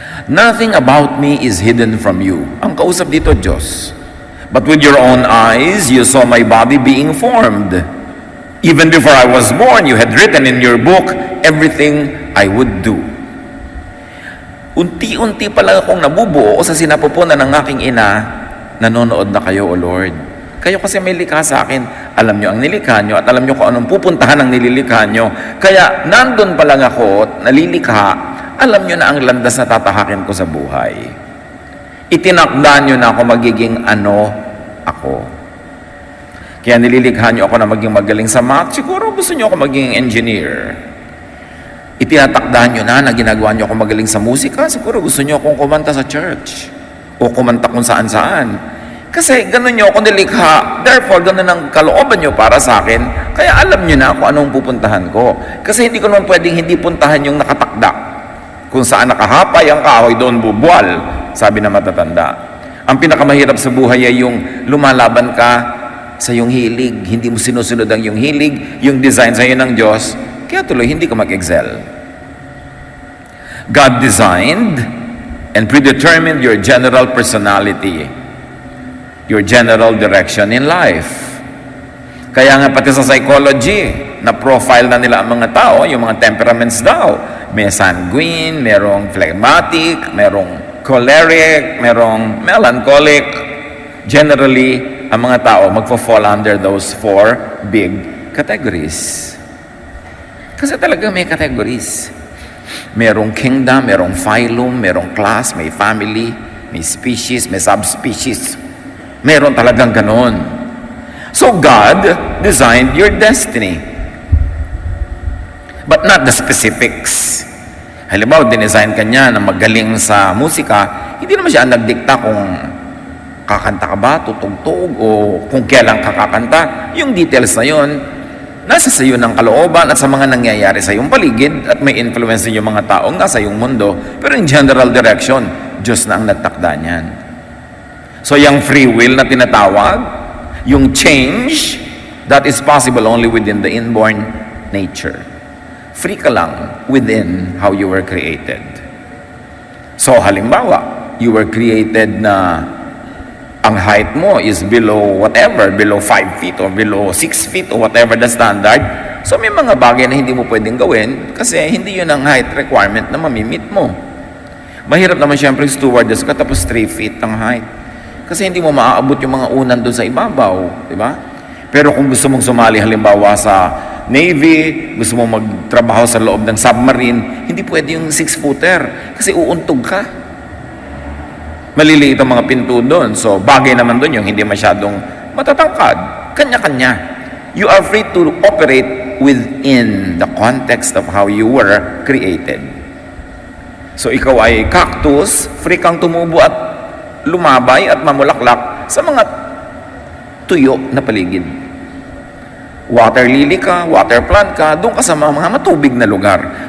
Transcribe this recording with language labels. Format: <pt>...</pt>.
<en>Nothing about me is hidden from you.</en> <tl>Ang kausap dito, Diyos.</tl> <en>But with your own eyes, you saw my body being formed. Even before I was born, you had written in your book everything I would do.</en> <tl>Unti-unti pa lang akong nabubuo sa sinapupunan ng aking ina, nanonood na kayo, O Lord. Kayo kasi may likha sa akin. Alam nyo ang nilikha nyo at alam nyo kung anong pupuntahan ng nililikha nyo. Kaya nandun pa lang ako, nalilikha, alam nyo na ang landas na tatahakin ko sa buhay. Itinakda nyo na ako magiging ano ako. Kaya nililikha nyo ako na maging magaling sa math. Siguro gusto nyo ako maging engineer. Itinatakda nyo na ginagawa nyo ako magaling sa musika. Siguro gusto nyo akong kumanta sa church. O kumanta kung saan-saan. Kasi ganun nyo ako nilikha. Therefore, ganun ang kalooban nyo para sa akin. Kaya alam nyo na kung anong pupuntahan ko. Kasi hindi ko naman pwedeng hindi puntahan yung nakatakda. Kung saan nakahapay ang kahoy, doon bubual, sabi na matatanda. Ang pinakamahirap sa buhay ay yung lumalaban ka sa iyong hilig. Hindi mo sinusunod ang iyong hilig, yung design sa iyo ng Diyos, kaya tuloy hindi ka mag-excel.</tl> <en>God designed and predetermined your general personality, your general direction in life.</en> <tl>Kaya nga pati sa psychology, na profile na nila ang mga tao, yung mga temperaments daw. May sanguine, merong phlegmatic, merong choleric, merong melancholic.</tl> <en>Generally,</en> <tl>ang mga tao magpo-fall</tl> <en>under those 4 big categories.</en> <tl>Kasi talaga may categories. Merong kingdom, merong phylum, merong class, may family, may species, may subspecies. Meron talagang ganon.</tl> <en>So God designed your destiny. But not the specifics.</en> <tl>Halimbawa, dinesign ka niya na magaling sa musika, hindi naman siya nagdikta kung kakanta ka ba, tutugtog, o kung kailan ka kakanta. Yung details na yun, nasa sa iyo ng kalooban at sa mga nangyayari sa iyong paligid at may influence din yung mga taong nasa iyong mundo. Pero</tl> <en>in general direction,</en> <tl>Diyos na ang nagtakda niyan.</tl> <en>So yung free will</en> <tl>na tinatawag,</tl> <en>yung change, that is possible only within the inborn nature. Free</en> <tl>ka lang</tl> <en>within how you were created. So halimbawa, you were created</en> <tl>na ang height mo</tl> <en>is below whatever, below 5 feet or below 6 feet or whatever the standard.</en> <tl>So may mga bagay na hindi mo pwedeng gawin kasi hindi yun ang height requirement na mamimit mo. Mahirap naman siyempre stewardess ka tapos 3 feet ang height. Kasi hindi mo maaabot yung mga unan doon sa ibabaw, di ba? Pero kung gusto mong sumali halimbawa sa Navy, gusto mong magtrabaho sa loob ng submarine, hindi pwede yung 6-footer kasi uuntog ka. Maliliit ang mga pinto doon. So, bagay naman doon yung hindi masyadong matatangkad. Kanya-kanya.</tl> <en>You are free to operate within the context of how you were created.</en> <tl>So, ikaw ay cactus, free kang tumubo at lumabay at mamulaklak sa mga tuyo na paligid. Water lily ka, water plant ka, doon ka sa mga matubig na lugar.</tl>